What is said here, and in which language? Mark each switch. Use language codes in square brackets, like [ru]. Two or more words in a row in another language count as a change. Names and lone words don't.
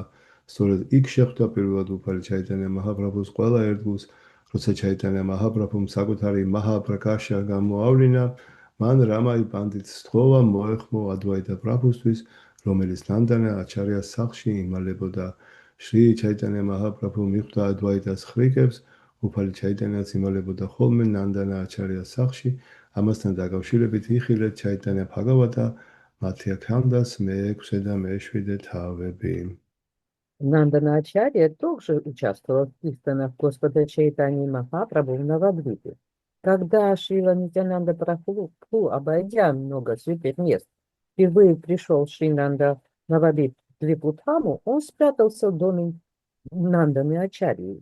[ka] სწორედ იქ შეხვდა პირველად უფალი ჩაიტანია მაჰაპრაბჰუს ყველა ერთგულს, როცა ჩაიტანია მაჰაპრაბჰუმ საკუთარი მაჰაპრაკაშა გამოავლინა, მან რამაი პანდიტს სთხოვა მოეხმო ადვაიტა პრაბჰუსთვის, რომელიც ნანდანა აჩარიას სახლში იმალებოდა. შრი ჩაიტანია მაჰაპრაბჰუ მიხვდა ადვაიტას ხრიკებს, უფალი ჩაიტანიაც იმალებოდა ხოლმე ნანდანა აჩარიას სახლში, ამასთან დაკავშირებით იხილეთ ჩაიტანია ბჰაგავატა, მათია ქანდას მე-6 და მე-7 თავები. [ru] Нандана Ачарья тоже участвовал в киртанах Господа Чайтаньи Махапрабху в Навадвипе. Когда Шрила Нитьянанда Прабху, обойдя много святых мест, впервые пришел Шринанда Навадвипу-дхаму, он спрятался в доме Нанданы Ачарьи.